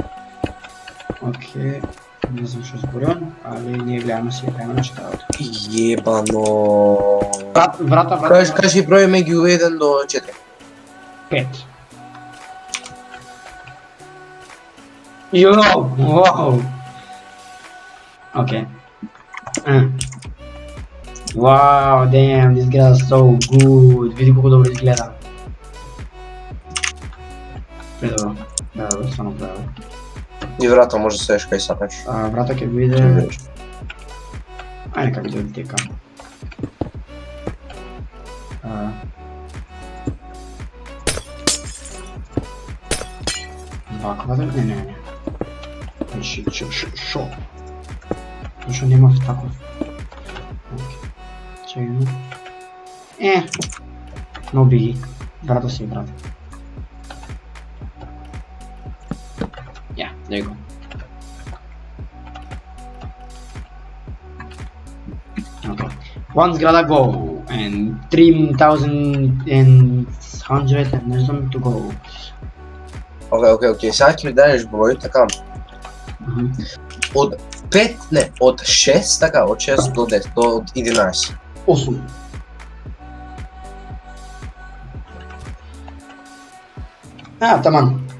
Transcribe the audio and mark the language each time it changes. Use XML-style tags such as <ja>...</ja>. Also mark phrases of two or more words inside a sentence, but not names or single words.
<mk>Океј, не знам што зборувам, али ние гледаме си, гледаме на што работа. Јебано. Врата. Кажи бројме ги 1 до 4. 5. Йоу, вау. Океј.</mk> <en>Wow, damn, this girl is so good.</en> <mk>Види колку добро изгледа. Предобро. Да, стварно предобро. И врата може да седеш кај сакаш. Врата ќе биде... Ајде како да тека. Ваква да... Не. Шо? Зашо немав таков? Чекај.</mk> <en>No biggie.</en> <mk>Брато си, брат.</mk> <en>Yeah, there you go. Okay. One zgrada go and 3,100 and there's some to go.</en> <mk>Окей, сега ќе ми дадеш број, така. Од 5, не, од 6, така, од 6 до 10, до 11. 8. Таман.</mk>